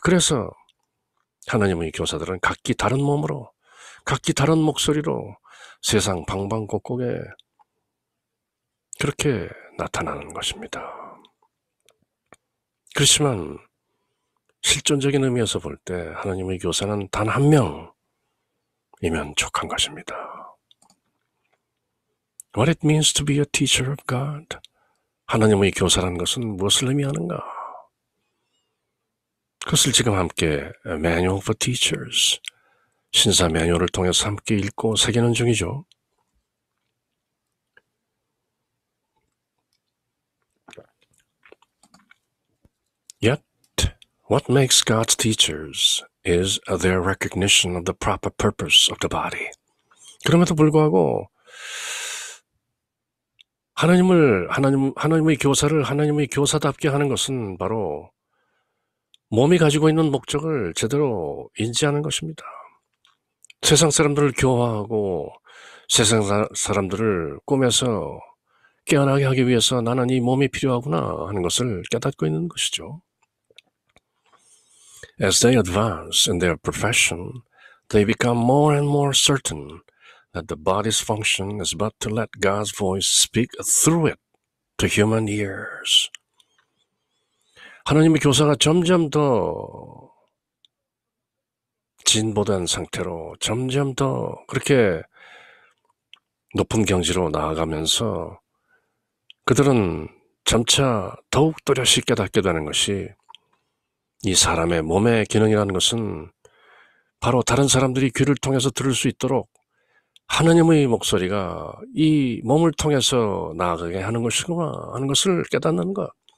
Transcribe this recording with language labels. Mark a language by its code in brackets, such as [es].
[ko] 그래서 하나님의 교사들은 각기 다른 몸으로, 각기 다른 목소리로 세상 방방곡곡에 그렇게 나타나는 것입니다. 그렇지만 실존적인 의미에서 볼 때 하나님의 교사는 단 한 명이면 족한 것입니다. [en] What it means to be a teacher of God. [ko] 하나님의 교사라는 것은 무엇을 의미하는가? 그것을 지금 함께 Manual for Teachers, 신사 매뉴얼을 통해서 함께 읽고 새기는 중이죠. [en] Yet, what makes God's teachers is their recognition of the proper purpose of the body. [ko] 그럼에도 불구하고 하나님의 교사를 하나님의 교사답게 하는 것은 바로 몸이 가지고 있는 목적을 제대로 인지하는 것입니다. 세상 사람들을 교화하고 세상 사람들을 꿈에서 깨어나게 하기 위해서 나는 이 몸이 필요하구나 하는 것을 깨닫고 있는 것이죠. [en] As they advance in their profession, they become more and more certain that the body's function is but to let God's voice speak through it to human ears. [ko] 하나님의 교사가 점점 더 진보된 상태로 점점 더 그렇게 높은 경지로 나아가면서 그들은 점차 더욱 또렷이 깨닫게 되는 것이 이 사람의 몸의 기능이라는 것은 바로 다른 사람들이 귀를 통해서 들을 수 있도록 하나님의 목소리가 이 몸을 통해서 나아가게 하는 것이구나 하는 것을 깨닫는 것.